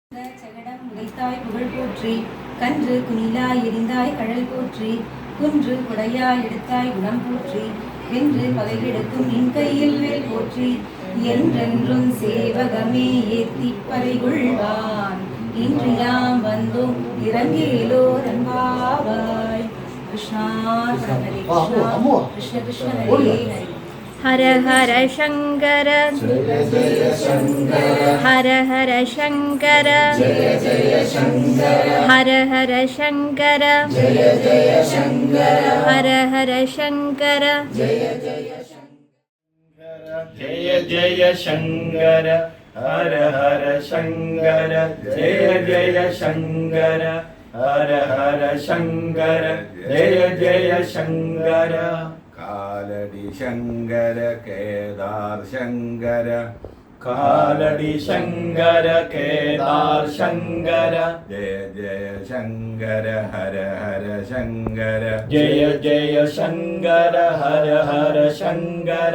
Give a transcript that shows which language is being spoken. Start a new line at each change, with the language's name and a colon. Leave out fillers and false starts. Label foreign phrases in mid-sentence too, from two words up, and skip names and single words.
Tamil: சகடம் உதைத்தாய் புகழ் போற்றி, கன்று குனிலாய் எரிந்தாய் கழல் போற்றி, குன்று குடையாய் எடுத்தாய் குணம் போற்றி, வென்று பகைகெடுக்கும் நின் கையில் வேல் போற்றி, என்றென்றும் சேவகமே ஏத்தி பறைகொள்வான், இன்று யாம் வந்தோம் இறங்கேலோர் அன்பாவாய்.
Sanskrit: कृष्णा हरे कृष्णा कृष्ण कृष्ण हरे हरे. हर हर शंकर हर हर शंकर हर हर शंकर हर हर शंकर जय जय शंकर हर हर शंकर जय जय शंकर हर हर शंकर जय जय शंकर. कालडि शङ्कर केदार् शङ्कर कालडि शङ्कर केदार् शङ्कर जय जय शङ्कर हर हर शङ्कर जय जय शङ्कर हर हर शङ्कर.